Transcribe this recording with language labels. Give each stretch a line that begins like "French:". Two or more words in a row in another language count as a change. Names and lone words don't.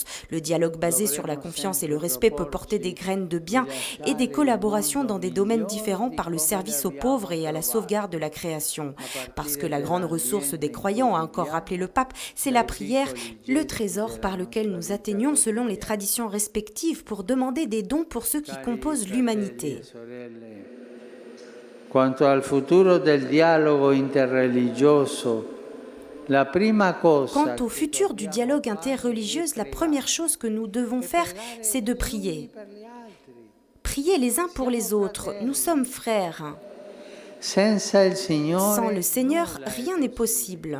French: Le dialogue basé sur la confiance et le respect peut porter des graines de bien et des collaborations dans des domaines différents par le service aux pauvres et à la sauvegarde de la création. Parce que la grande ressource des croyants, a encore rappelé le pape, c'est la prière, le trésor par lequel nous atteignons selon les traditions respectives pour demander des dons pour ceux qui composent l'humanité.
Italian: Quanto al futuro del dialogo interreligioso,
French: Quant au futur du dialogue interreligieux, la première chose que nous devons faire, c'est de prier. Prier les uns pour les autres. Nous sommes frères. Sans le Seigneur, rien n'est possible.